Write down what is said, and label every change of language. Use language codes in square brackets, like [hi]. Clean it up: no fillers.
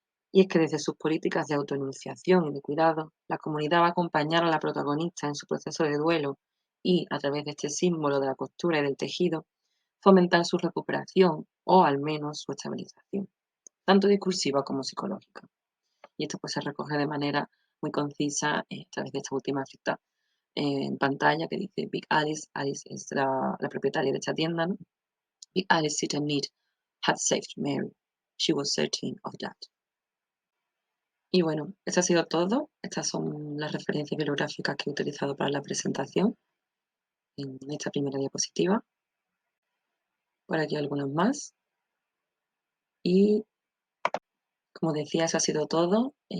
[es] Y es que desde sus políticas de autoenunciación y de cuidado, la comunidad va a acompañar a la protagonista en su proceso de duelo y, a través de este símbolo de la costura y del tejido, fomentar su recuperación o al menos su estabilización, tanto discursiva como psicológica. Y esto pues se recoge de manera muy concisa a través de esta última cita en pantalla que dice Big Alice, Alice es la propietaria de esta tienda, ¿no? [en] Big Alice Sit and Need had saved Mary. She was certain of that. [es] Y bueno, eso ha sido todo. Estas son las referencias bibliográficas que he utilizado para la presentación en esta primera diapositiva. Por aquí algunas más. Y como decía, eso ha sido todo.